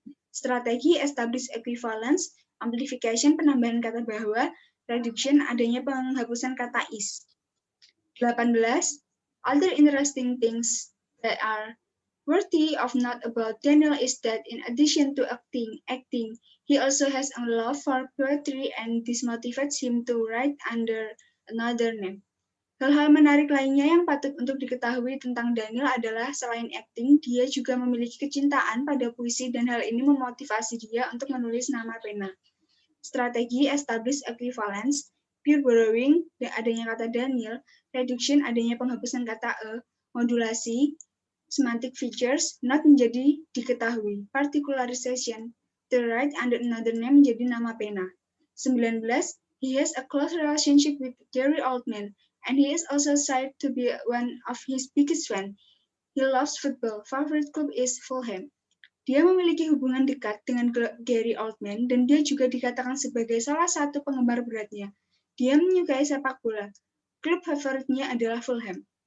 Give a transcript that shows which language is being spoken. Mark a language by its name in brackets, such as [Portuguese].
[Indonesian] Strategi establish equivalence, amplification, penambahan kata bahwa, reduction, adanya penghapusan kata is. 18. [English] Other interesting things that are worthy of note about Daniel is that in addition to acting, he also has a love for poetry, and this motivates him to write under another name. [Indonesian] Hal-hal menarik lainnya yang patut untuk diketahui tentang Daniel adalah selain acting, dia juga memiliki kecintaan pada puisi dan hal ini memotivasi dia untuk menulis nama pena. Strategi establish equivalence, pure borrowing, dan adanya kata Daniel, reduction, adanya penghapusan kata e, modulasi, semantic features, not menjadi diketahui, particularization, to write under another name menjadi nama pena. 19. [English] He has a close relationship with Gary Oldman, and he is also said to be one of his biggest fans. He loves football. Favorite club is Fulham. [Indonesian] Dia memiliki hubungan dekat dengan Gary Oldman, dan dia juga dikatakan sebagai salah satu penggemar beratnya. Dia menyukai sepak bola. Klub favoritnya adalah Fulham.